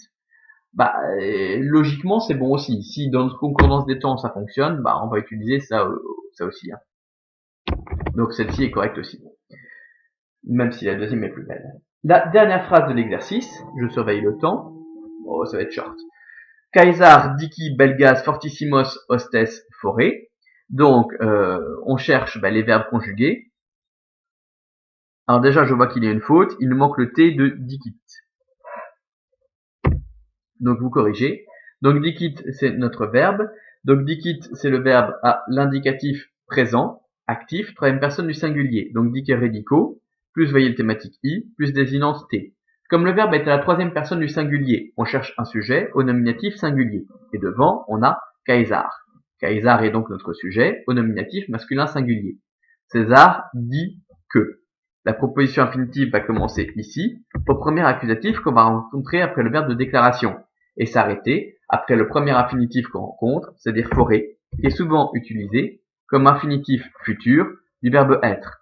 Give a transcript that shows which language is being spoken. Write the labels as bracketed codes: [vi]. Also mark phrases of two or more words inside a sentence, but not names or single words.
[fr] Logiquement, c'est bon aussi. Si dans notre concordance des temps, ça fonctionne, on va utiliser ça aussi. Hein. Donc celle-ci est correcte aussi, même si la deuxième est plus belle. La dernière phrase de l'exercice, je surveille le temps, ça va être short. [la] Caesar dici belgas fortissimos hostes fore. [fr] Donc on cherche les verbes conjugués. Alors déjà je vois qu'il y a une faute, il nous manque le T de dicit. Donc vous corrigez. Donc dicit c'est notre verbe. Donc dicit c'est le verbe à l'indicatif présent. Actif, troisième personne du singulier, donc [la] dicere dico, [fr] plus voyelle thématique i, plus désignance t. Comme le verbe est à la troisième personne du singulier, on cherche un sujet au nominatif singulier. Et devant, on a Caesar. Caesar est donc notre sujet au nominatif masculin singulier. César dit que. La proposition infinitive va commencer ici, au premier accusatif qu'on va rencontrer après le verbe de déclaration, et s'arrêter après le premier infinitif qu'on rencontre, c'est-à-dire forer, qui est souvent utilisé comme infinitif futur du verbe être.